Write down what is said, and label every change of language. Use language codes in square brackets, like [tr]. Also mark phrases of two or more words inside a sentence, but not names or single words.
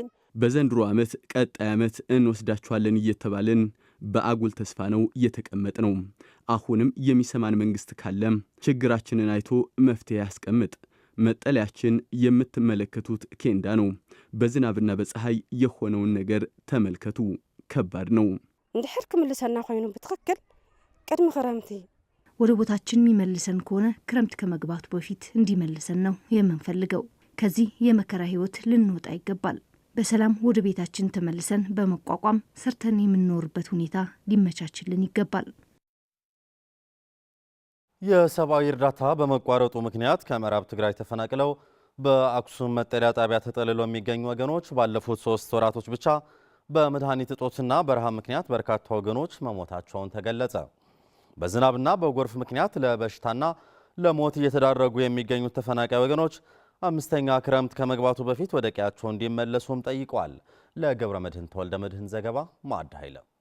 [am] በዘንድሮ ዓመት ቀጣይ ዓመት እንወስዳችኋለን እየተባልን በአጉል ተስፋ ነው እየተቀመጥ ነው። አሁንም የሚሰማን መንግስት ካለ ችግራችንን አይቶ መፍትሄ ያስቀምጥ። መጠለያችን የምትመለከቱት ኬንዳ ነው። በዝናብና በፀሐይ የሆነውን ነገር ተመልከቱ። ከባድ ነው። [ti] እንድሕር ክምልሰና ኮይኑ ብትክክል ቅድሚ ክረምቲ [am] ወደ ቦታችን የሚመልሰን ከሆነ ክረምት ከመግባቱ በፊት እንዲመልሰን ነው የምንፈልገው። ከዚህ የመከራ ህይወት ልንወጣ ይገባል። በሰላም ወደ ቤታችን ተመልሰን በመቋቋም ሰርተን የምንኖርበት ሁኔታ ሊመቻችልን ይገባል። የሰብአዊ እርዳታ በመቋረጡ ምክንያት ከምዕራብ ትግራይ ተፈናቅለው በአክሱም መጠለያ ጣቢያ ተጠልለው የሚገኙ ወገኖች ባለፉት 3 ወራቶች ብቻ በመድኃኒት እጦትና በረሃብ ምክንያት በርካታ ወገኖች መሞታቸውን ተገለጸ። በዝናብና በጎርፍ ምክንያት ለበሽታና ለሞት እየተዳረጉ የሚገኙት ተፈናቃይ ወገኖች 5ኛ ክረምት ከመግባቱ በፊት ወደ ቀያቸው እንዲመለሱም ጠይቀዋል። ለገብረ መድህን ተወልደ መድህን ዘገባ ማዕድ ኃይለ።